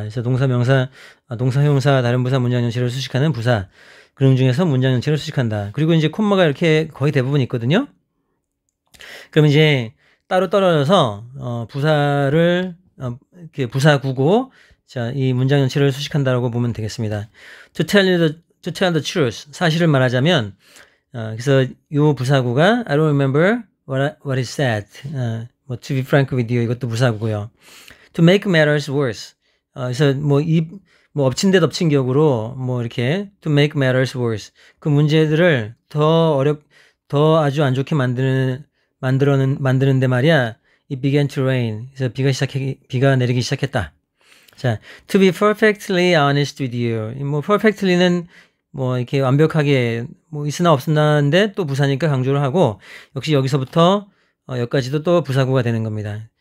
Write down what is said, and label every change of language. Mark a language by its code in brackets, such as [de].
[ko] 그래서 동사, 명사, 동사, 형용사, 다른 부사, 문장 전체를 수식하는 부사. 그런 중에서 문장 전체를 수식한다. 그리고 이제 콤마가 이렇게 거의 대부분 있거든요. 그럼 이제 따로 떨어져서 부사를 이렇게 부사구고 자, 이 문장 전체를 수식한다라고 보면 되겠습니다. [en] To tell the truth. [ko] 사실을 말하자면 그래서 요 부사구가 [en] I don't remember what is said. 뭐 to be frank with you [ko] 이것도 부사구고요. [en] To make matters worse. [ko] 그래서 뭐 엎친 데 덮친 격으로 뭐 이렇게 [en] to make matters worse. [ko] 그 문제들을 더 아주 안 좋게 만드는데 말이야. [en] It began to rain. [ko] 그래서 비가 내리기 시작했다. [en] 자, to be perfectly honest with you. [ko] 뭐 perfectly는 뭐 이렇게 완벽하게 뭐 있으나 없으나인데 또 부사니까 강조를 하고 역시 여기서부터 여기까지도 또 부사구가 되는 겁니다.